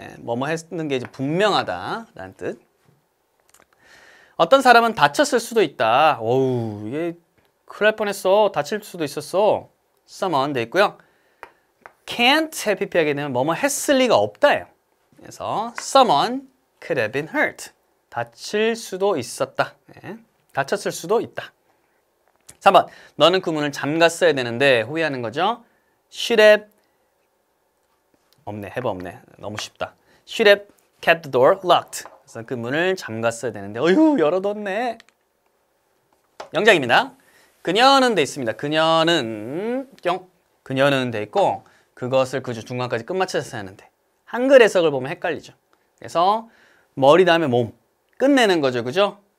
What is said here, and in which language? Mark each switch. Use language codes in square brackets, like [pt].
[ko] 뭐뭐 했는 게 이제 분명하다라는 뜻. 어떤 사람은 다쳤을 수도 있다. 어우, 이게 큰일 날 뻔했어. 다칠 수도 있었어. someone 돼 있고요. [en] can't have pp [ko] 하게 되면 뭐뭐 했을 리가 없다예요. 그래서 [en] someone could have been hurt. [ko] 다칠 수도 있었다. 네. 다쳤을 수도 있다. 3번. 너는 그 문을 잠갔어야 되는데 후회하는 거죠. [en] should have [ko] 없네. have 없네. 너무 쉽다. [en] should have kept the door locked. [ko] 그래서 그 문을 잠갔어야 되는데 어휴 열어뒀네. 영작입니다. 그녀는 돼 있습니다. 그녀는 그녀는 돼 있고 그것을 그 중간까지 끝마쳤어야 하는데 한글 해석을 보면 헷갈리죠. 그래서 머리 다음에 몸 끝내는 거죠. 그죠?